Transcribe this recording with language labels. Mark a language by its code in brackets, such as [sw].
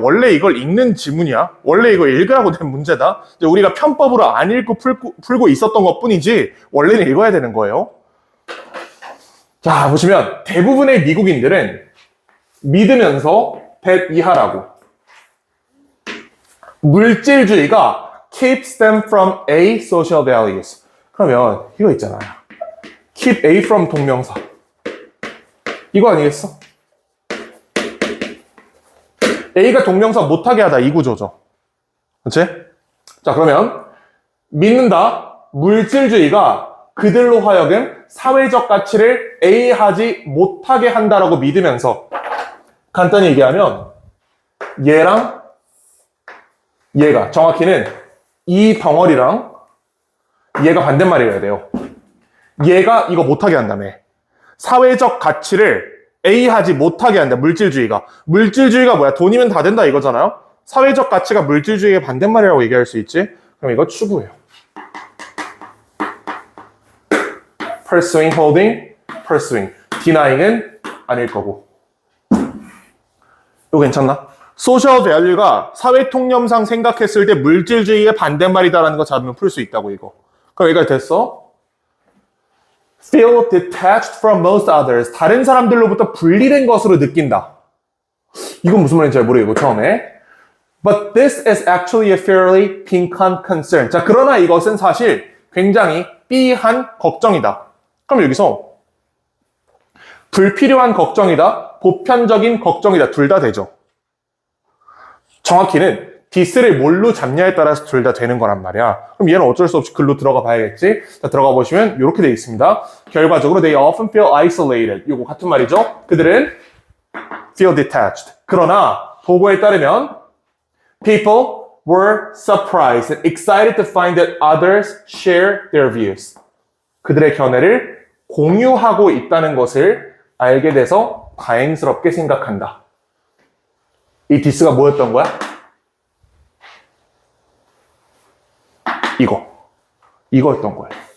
[ko] 원래 이걸 읽는 지문이야. 원래 이거 읽으라고 된 문제다. 이제 우리가 편법으로 안 읽고 풀고 있었던 것 뿐이지 원래는 읽어야 되는 거예요. 자, 보시면 대부분의 미국인들은 믿으면서 100 이하라고. 물질주의가 [en] keeps them from A social values. [ko] 그러면 이거 있잖아요. [en] keep A from 동명사. [ko] 이거 아니겠어? A가 동명사 못하게 하다 이 구조죠. 그렇지? 자, 그러면 믿는다. 물질주의가 그들로 하여금 사회적 가치를 A하지 못하게 한다라고 믿으면서 간단히 얘기하면 얘랑 얘가 정확히는 이 덩어리랑 얘가 반대말이어야 돼요. 얘가 이거 못하게 한다며. 사회적 가치를 A하지 못하게 한다. 물질주의가. 물질주의가 뭐야? 돈이면 다 된다 이거잖아요. 사회적 가치가 물질주의의 반대말이라고 얘기할 수 있지. 그럼 이거 추구예요. [en] pursuing, holding, pursuing. [ko] denying은 아닐 거고. 이거 괜찮나? social value가 사회 통념상 생각했을 때 물질주의의 반대말이다라는 거 잡으면 풀 수 있다고 이거. 그럼 여기까지 됐어? [en] feel detached from most others. [ko] 다른 사람들로부터 분리된 것으로 느낀다. 이건 무슨 말인지 잘 모르겠고 처음에. [en] But this is actually a fairly piquant concern. [ko] 자, 그러나 이것은 사실 굉장히 삐한 걱정이다. 그럼 여기서 불필요한 걱정이다, 보편적인 걱정이다. 둘 다 되죠. 정확히는 this를 뭘로 잡냐에 따라서 둘 다 되는 거란 말이야. 그럼 얘는 어쩔 수 없이 글로 들어가 봐야겠지. 자, 들어가 보시면 이렇게 돼 있습니다. 결과적으로 [en] they often feel isolated. [ko] 요거 같은 말이죠. 그들은 [en] feel detached. [ko] 그러나 보고에 따르면 [en] people were surprised and excited to find that others share their views. [ko] 그들의 견해를 공유하고 있다는 것을 알게 돼서 다행스럽게 생각한다. 이 this가 뭐였던 거야? 이거였던 거예요.